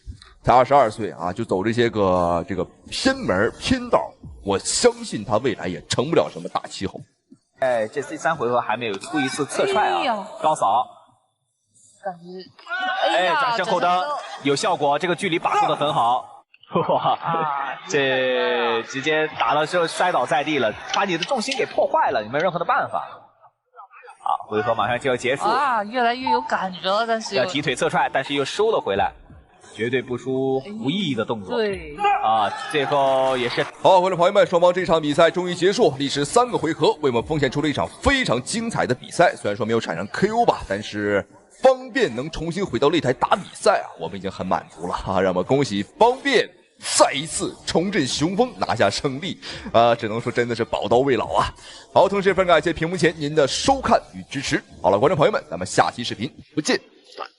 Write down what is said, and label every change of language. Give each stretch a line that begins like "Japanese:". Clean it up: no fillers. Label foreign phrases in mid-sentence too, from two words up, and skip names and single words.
Chinese: 才22歲啊，就走這些個這個偏門偏道，我相信他未來也成不了什麼大氣候。這第3回合還沒有出一次側踹啊，高掃，感覺轉身後蹬有效果，這個距離把控得很好。哇，這直接打了之後摔倒在地了，把你的重心給破壞了，你沒有任何的辦法。好，回合馬上就要結束啊，越來越有感覺了，但是要提腿側踹，但是又收了回來。絕對不輸無意義的動作。對啊，最後也是好，觀眾朋友們，雙方這場比賽終於結束，歷時3個回合，為我們奉獻出了一場非常精彩的比賽。雖然說沒有產生 KO 吧，但是方便能重新回到擂台打比賽啊，我們已經很滿足了啊！讓我們恭喜方便再一次重振雄風，拿下勝利啊！只能說真的是寶刀未老啊！好，同時也非常感謝屏幕前您的收看與支持。好了，觀眾朋友們，咱們下期視頻不見